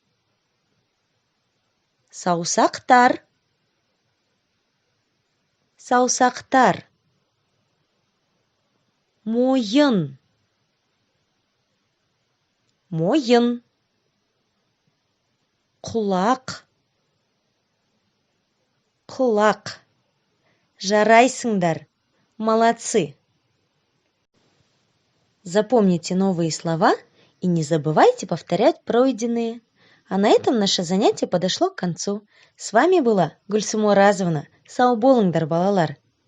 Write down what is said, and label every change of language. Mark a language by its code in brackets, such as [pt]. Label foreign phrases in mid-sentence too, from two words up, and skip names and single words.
[kk] Саусақтар. Саусақтар. Мойын. Мойын. Құлақ. Құлақ. Жарайсыңдар. [ru] Молодцы. Запомните новые слова и не забывайте повторять пройденные. А на этом наше занятие подошло к концу. С вами была Гульсум Оразовна. [kk] Сау болыңдар, балалар.